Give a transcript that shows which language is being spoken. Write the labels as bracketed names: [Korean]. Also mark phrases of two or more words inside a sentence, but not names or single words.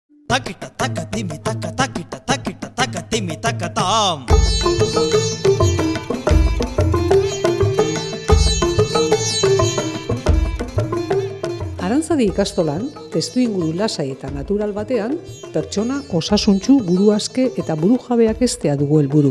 [Basque] takita taka timi taka takita takita taka timi taka tam. Arantzadi ikastolan, testuinguru lasai eta natural batean, pertsona osasuntsu, buruaske eta burujabeak heztea dugu helburu.